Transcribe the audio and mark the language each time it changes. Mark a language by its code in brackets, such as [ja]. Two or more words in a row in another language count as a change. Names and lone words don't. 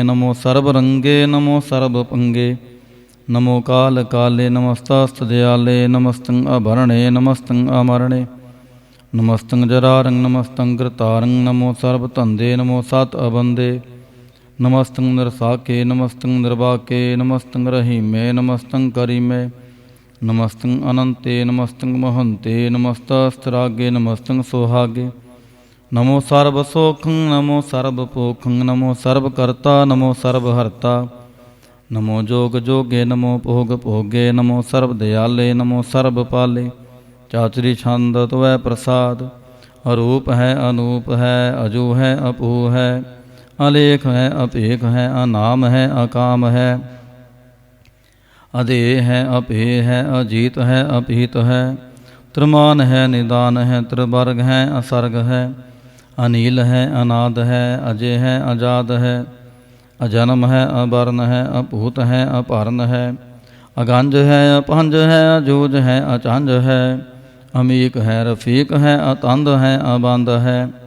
[bra] नमो सरब रंगे नमो सरब पंगे। नमो काल काले नमसतसत दिआले। नमसतं अभरणे नमसतं अमरणे। नमसतं जरारं नमसतं करतारं। नमो सरब धंदे नमो सत अबंदे। नमसतं निरसाके नमसतं निरवाके। नमसतं रहीमे नमसतं करीमे। नमस्तं अनंते नमस्तं महंते नमस्तस्त्रागे नमस्तं सोहागे। नमो सर्वसोखं नमो सर्वपोखं नमो सर्वकर्ता नमो सर्वहर्ता। नमो जोग जोगे नमो भोग भोगे नमो सर्वदयाले नमो सर्वपाले। चातुरी छंद त्वै प्रसाद। अरूप है अनूप है अजू है अपू है अलेख है अपेख है अनाम है अकाम है अदेह है अपेय है अजीत है अपीत है। त्रिमान है निदान है त्रिवर्ग है असर्ग है अनील है अनाद है अजय है अजाद है अजन्म है अवर्ण है अपूत है अपर्ण है अगंज है अपंज है अजूज है अचंज है अमीक है रफीक है अतंद है अबंद है